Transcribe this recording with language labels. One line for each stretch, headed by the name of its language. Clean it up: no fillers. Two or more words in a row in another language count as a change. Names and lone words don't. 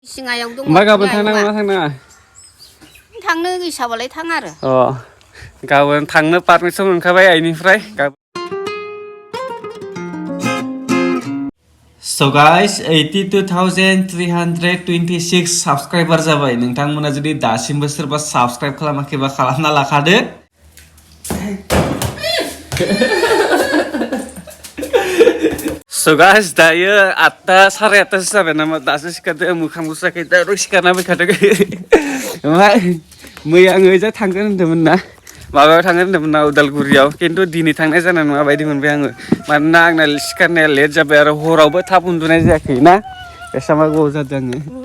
Bodo: सिङायाव दङ मा गाबोन थांनांगौ ना थांनाङा थांनो गोसोबालाय थां आरो गाबोन थांनो पारमिसन मोनखाबाय आइनिफ्राय
English: So guys
Bodo: 82,326 subscriber जाबाय नोंथांमोना जुदि दासिमबो सोरबा subscribe खालामाखैबा खालामना लाखादो
English: So guys
Bodo: दायो 8 साराय 8 जाबाय नामा दासो सिखारदों मोखां मुसाखै दा सिखारना फैखादों ओमफ्राय मैया आङो जा थांगोन होनदोंमोन ना माबायाव थांगोन होनदोंमोन ना उदालगुरियाव खिन्थु दिनै थांनाय जानाय नङा बायदि मोनबाय आङो मानोना आंना सिखारनाया लेट जाबाय आरो हरावबो थाब उन्दुनाय जायाखै ना बेसांबा गोबाव जादों आङो